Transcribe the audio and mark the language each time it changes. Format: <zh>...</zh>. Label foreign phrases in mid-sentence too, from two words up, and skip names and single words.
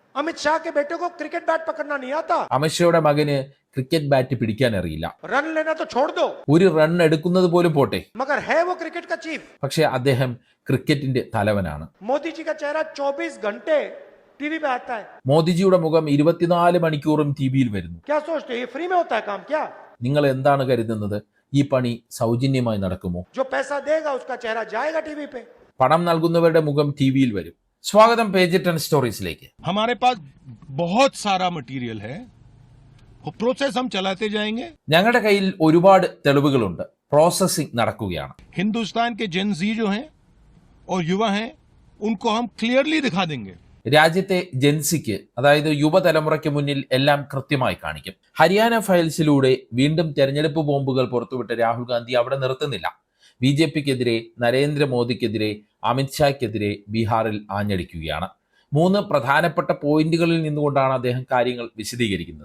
<hi>अमित शाह के बेटे को</hi> <en>cricket bat</en> <hi>पकड़ना नहीं आता।</hi> <ml>അമിത്ഷായുടെ മകന്</ml> <en>cricket bat</en> <ml>പിടിക്കാൻ അറിയില്ല.</ml> <hi>रन लेना तो छोड़ दो,</hi> <ml>ഒരു റൺ എടുക്കുന്നത് പോലും പോട്ടെ,</ml> <hi>मगर है वो क्रिकेट का चीफ।</hi> <ml>പക്ഷെ അദ്ദേഹം ക്രിക്കറ്റിന്റെ തലവനാണ്.</ml> <hi>मोदी जी का चेहरा 24 घंटे टीवी पे आता है।</hi> <ml>മോദിജിയുടെ മുഖം 24 മണിക്കൂറും ടിവിയിൽ വരുന്നു.</ml> <hi>क्या सोचते हो ये फ्री में होता है काम क्या?</hi> <ml>നിങ്ങൾ എന്താണ് കരുതുന്നത്? ഈ പണി സൗജന്യമായി നടക്കുമോ?</ml> <hi>जो पैसा देगा उसका चेहरा जाएगा टीवी पे।</hi> <ml>പണം നൽകുന്നവരുടെ മുഖം ടിവിയിൽ വരും. സ്വാഗതം പേജ് 10 സ്റ്റോറീസിലേക്ക്.</ml> <hi>हमारे पास बहुत सारा मटेरियल है, वो प्रोसेस हम चलाते जाएंगे।</hi> <ml>ഞങ്ങളുടെ കയ്യിൽ ഒരുപാട് തെളിവുകളുണ്ട്. പ്രോസസ്സിംഗ് നടക്കുകയാണ്.</ml> <hi>हिंदुस्तान के</hi> <en>Gen Z</en> <hi>जो हैं और युवा हैं उनको हम क्लियरली दिखा देंगे।</hi> <ml>രാജ്യത്തെ ജൻസിക്ക്, അതായത് യുവതലമുറയ്ക്ക് മുന്നിൽ എല്ലാം കൃത്യമായി കാണിക്കും. ഹരിയാന ഫയൽസിലൂടെ വീണ്ടും തെരഞ്ഞെടുപ്പ് ബോംബുകൾ പുറത്തുവിട്ട രാഹുൽ ഗാന്ധി അവിടെ നിർത്തുന്നില്ല. BJPക്കെതിരെ, നരേന്ദ്രമോദിക്കെതിരെ, അമിത്ഷായ്ക്കെതിരെ ബീഹാറിൽ ആഞ്ഞടിക്കുകയാണ്. 3 പ്രധാനപ്പെട്ട പോയിന്റുകളിൽ നിന്നുകൊണ്ടാണ് അദ്ദേഹം കാര്യങ്ങൾ വിശദീകരിക്കുന്നത്.</ml>